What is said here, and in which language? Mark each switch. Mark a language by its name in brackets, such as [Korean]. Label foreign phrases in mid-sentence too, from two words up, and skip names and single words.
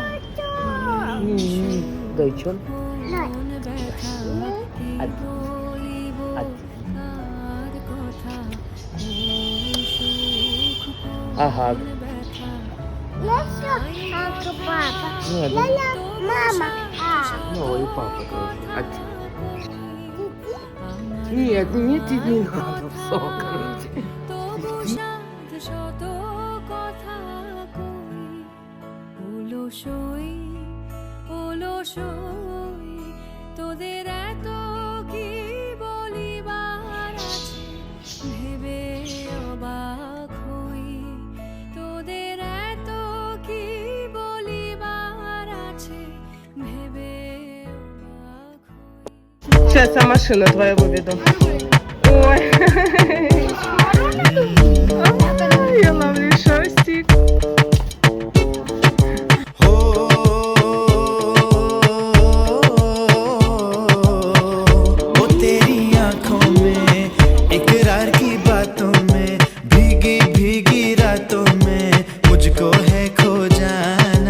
[English] Dai chom. Ahad. Let's talk Papa. Lala, Mama. No, [Russian] и папа тоже. Нет, не тебе надо в сон, короче. [Bangla] শত কথা কই। অলসই অলসই তোদের এত কি বলিবার আছে ভেবে অবাক হই। তোদের এত কি বলিবার আছে ভেবে অবাক হই। [Russian] Сейчас я машину твою выведу. Ой. Ой, я ловлю шостик. [Hindi] वो तेरी आंखों में इकरार की बातों में भीगी भीगी रातों में मुझको है खो जाना।